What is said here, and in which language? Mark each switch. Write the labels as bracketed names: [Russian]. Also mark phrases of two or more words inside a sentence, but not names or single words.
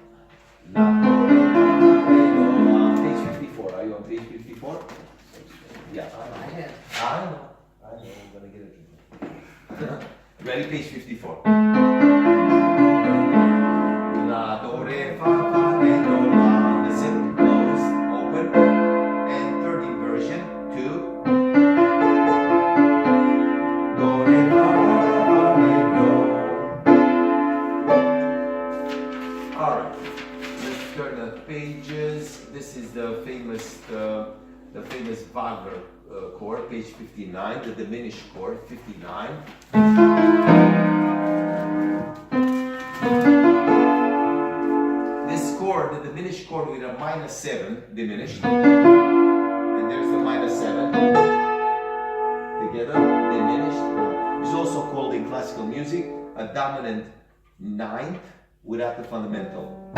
[English] Page 54. Are you on page 54? Yeah. I know. I'm gonna get it. Ready? Page 54. La, do, re, fa, fa, re, do, la. Listen, close, open. And third inversion, 2. Do, re, fa, fa, re, do. Alright, let's turn the pages. This is the famous Wagner chord, page 59, the diminished chord, 59. This chord, the diminished chord with a minor 7, diminished, and there's the minor 7, together, diminished, is also called in classical music a dominant 9th without the fundamental.